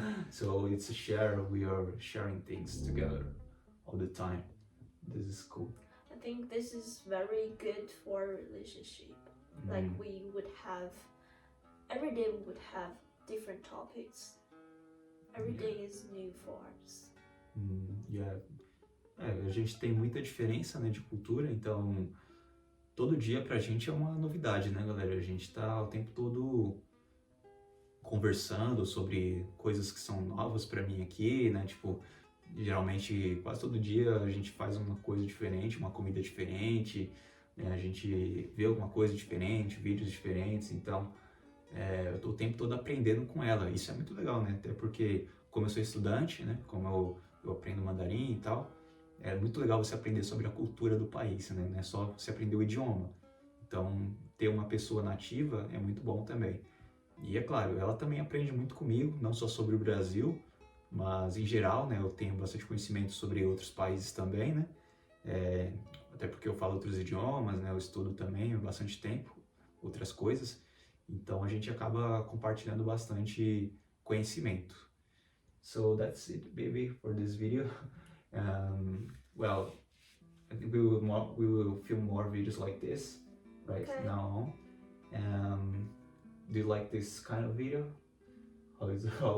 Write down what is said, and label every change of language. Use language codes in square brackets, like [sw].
[en] So it's a share, we are sharing things together all the time. This is cool. I think this is very good for a relationship. Like we would have, every day we would have different topics. Every day is new for us. [pt] A gente tem muita diferença, né, de cultura, então todo dia pra gente é uma novidade, né, galera? A gente tá o tempo todo conversando sobre coisas que são novas pra mim aqui, né? Tipo, geralmente quase todo dia a gente faz uma coisa diferente, uma comida diferente, né? A gente vê alguma coisa diferente, vídeos diferentes, então eu tô o tempo todo aprendendo com ela. Isso é muito legal, né? Até porque, como eu sou estudante, né? Como eu aprendo mandarim e tal, é muito legal você aprender sobre a cultura do país, né? Não é só você aprender o idioma. Então, ter uma pessoa nativa é muito bom também. E é claro, ela também aprende muito comigo, não só sobre o Brasil, mas em geral, né? Eu tenho bastante conhecimento sobre outros países também, né? Até porque eu falo outros idiomas, né? Eu estudo também há bastante tempo, outras coisas. Então, a gente acaba compartilhando bastante conhecimento. [en] So that's it, baby, for this video. Well, I think we will film more videos like this now on. Do you like this kind of video? How is it?